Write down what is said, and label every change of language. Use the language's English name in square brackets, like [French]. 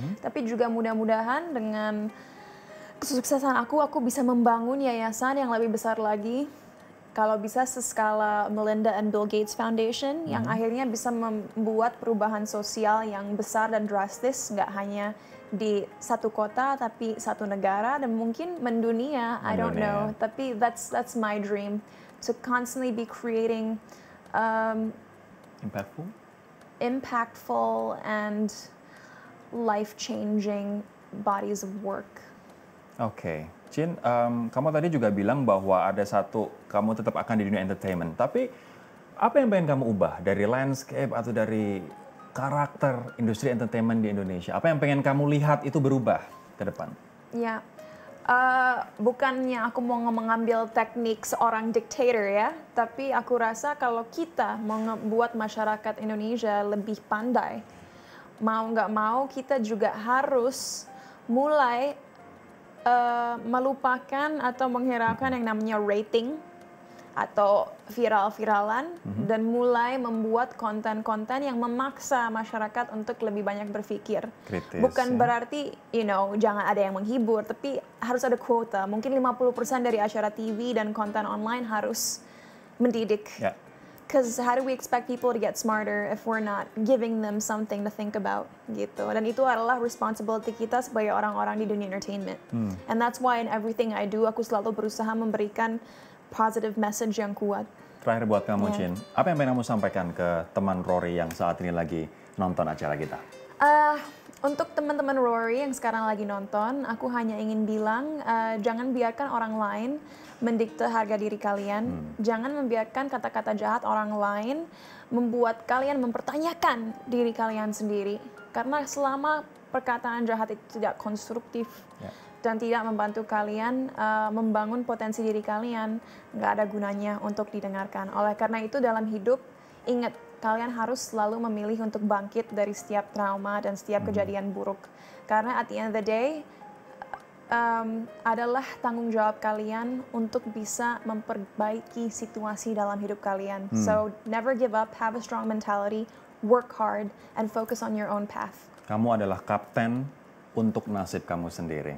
[Indonesian] Tapi juga mudah-mudahan dengan kesuksesan aku bisa membangun yayasan yang lebih besar lagi. Kalau bisa seskala Melinda and Bill Gates Foundation yang akhirnya bisa membuat perubahan sosial yang besar dan drastis, nggak hanya di satu kota tapi satu negara dan mungkin mendunia. [English] I don't know. [Indonesian] Tapi [English] that's my dream, to constantly be creating impactful and life-changing bodies of work. [Indonesian] Oke. Chin, kamu tadi juga bilang bahwa ada satu, kamu tetap akan di dunia entertainment. Tapi apa yang pengen kamu ubah dari landscape atau dari karakter industri entertainment di Indonesia? Apa yang pengen kamu lihat itu berubah ke depan? Ya, bukannya aku mau mengambil teknik seorang dictator ya, tapi aku rasa kalau kita mau membuat masyarakat Indonesia lebih pandai, mau nggak mau kita juga harus mulai melupakan atau menghiraukan yang namanya rating atau viral-viralan dan mulai membuat konten-konten yang memaksa masyarakat untuk lebih banyak berpikir. Kritis, bukan berarti, jangan ada yang menghibur, tapi harus ada kuota. Mungkin 50% dari acara TV dan konten online harus mendidik. [English] Yeah. Because how do we expect people to get smarter if we're not giving them something to think about, [Indonesian] gitu. Dan itu adalah responsibility kita sebagai orang-orang di dunia entertainment. [English] And that's why in everything I do, [Indonesian] aku selalu berusaha memberikan positive message yang kuat. Terakhir buat kamu, Chin, apa yang pengen kamu sampaikan ke teman Rory yang saat ini lagi nonton acara kita? Untuk teman-teman Rory yang sekarang lagi nonton, aku hanya ingin bilang, jangan biarkan orang lain mendikte harga diri kalian. Jangan membiarkan kata-kata jahat orang lain membuat kalian mempertanyakan diri kalian sendiri. Karena selama perkataan jahat itu tidak konstruktif dan tidak membantu kalian membangun potensi diri kalian, nggak ada gunanya untuk didengarkan. Oleh karena itu dalam hidup, ingat, kalian harus selalu memilih untuk bangkit dari setiap trauma dan setiap kejadian buruk. Karena [English] at the end of the day, [Indonesian] adalah tanggung jawab kalian untuk bisa memperbaiki situasi dalam hidup kalian. [English] So never give up, have a strong mentality, work hard, and focus on your own path. [Indonesian] Kamu adalah kapten untuk nasib kamu sendiri.